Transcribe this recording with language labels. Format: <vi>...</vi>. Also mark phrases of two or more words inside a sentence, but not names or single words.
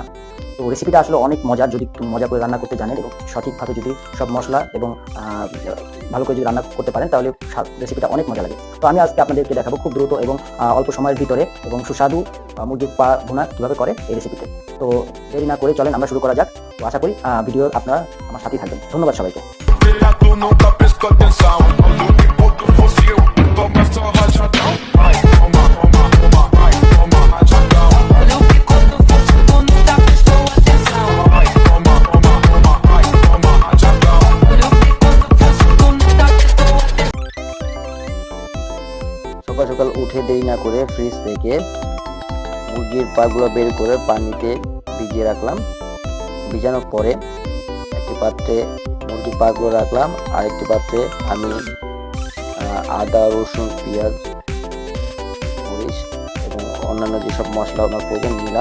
<bn>তো রেসিপিটা আসলে অনেক মজার, যদি একটু মজা করে রান্না করতে জানেন এবং সঠিকভাবে যদি সব মশলা এবং ভালো করে যদি রান্না করতে পারেন, তাহলে রেসিপিটা অনেক মজা লাগে। তো আমি আজকে আপনাদেরকে দেখাবো খুব দ্রুত এবং অল্প সময়ের ভিতরে এবং সুস্বাদু মুরগির পা ভুনা কীভাবে করে এই রেসিপিতে। তো দেরি না করে চলেন আমরা শুরু করা যাক। তো আশা করি ভিডিও আপনারা আমার সাথেই থাকবেন। ধন্যবাদ সবাইকে।</bn> <pt>Tu nunca pisca atenção. O único do fuzil começa a rajadão. Ai, toma, toma, toma, ai, toma, rajadão. Olha o que quando fosse tu nunca prestou atenção. Ai, toma, toma, toma, ai, toma, rajadão. Olha o que quando fosse tu nunca prestou atenção.</pt> <bn>সকাল সকাল উঠে দেরি না করে ফ্রিজ থেকে মুরগির পাগুলো বের করে পানিতে ভিজিয়ে রাখলাম। ভিজানোর পরে একটি পাত্রে মুরগির পাগুলো রাখলাম, আরেকটি পাত্রে আমি আদা, রসুন, পেঁয়াজ, মরিচ এবং অন্যান্য যেসব মশলা আমার প্রয়োজন নিলাম।</bn>